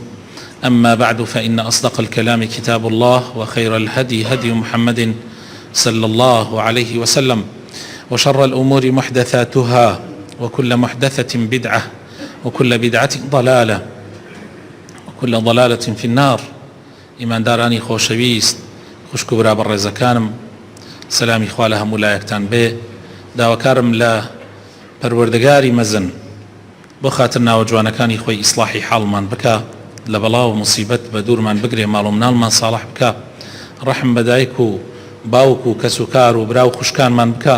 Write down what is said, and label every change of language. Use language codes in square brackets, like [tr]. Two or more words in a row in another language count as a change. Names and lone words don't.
[ar] أما بعد، فإن أصدق الكلام كتاب الله، وخير الهدي هدي محمد صلى الله عليه وسلم، وشر الأمور محدثاتها، وكل محدثة بدعة، وكل بدعة ضلالة، وكل ضلالة في النار. [ckb] إيمان دارانی خۆشەویست، خوشک و برا بەڕێزەکانم، سەلامی خوا لە هەموو لایەکتان بێ. داواکارم لە پەروەردگاری مەزن بۆ خاتر ناوە جوانەکانی خۆی ئیسلاحی حاڵمان بکە، لە بەڵاو مصیبەت بە دوورمان بگرێ، ماڵ و مناڵمان ساڵح بکە، ڕەحم بە دایک و باوک و کەس و کار و برا و خوشکانمان بکە.